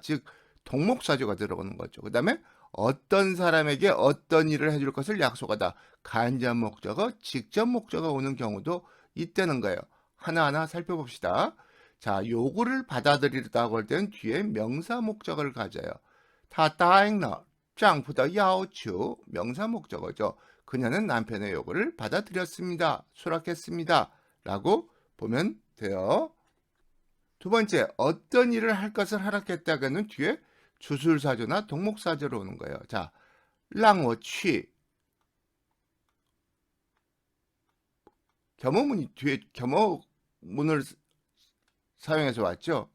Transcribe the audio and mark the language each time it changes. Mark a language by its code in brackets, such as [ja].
[ko] 즉 동목사조가 들어오는 거죠. 그 다음에 어떤 사람에게 어떤 일을 해줄 것을 약속하다. 간접 목적어, 직접 목적어 오는 경우도 있다는 거예요. 하나하나 살펴봅시다. 자, 요구를 받아들이다고 할 때는 뒤에 명사 목적어를 가져요. [zh] 他答应了丈夫的要求 [ko] 명사 목적어죠. 그녀는 남편의 요구를 받아들였습니다. 수락했습니다. 라고 보면 돼요. 두 번째, 어떤 일을 할 것을 허락했다가는 뒤에 주술사조나 동목사조로 오는 거예요. 자, [zh] 让我去 [ko] 겸어문이 뒤에 겸어문을 사용해서 왔죠.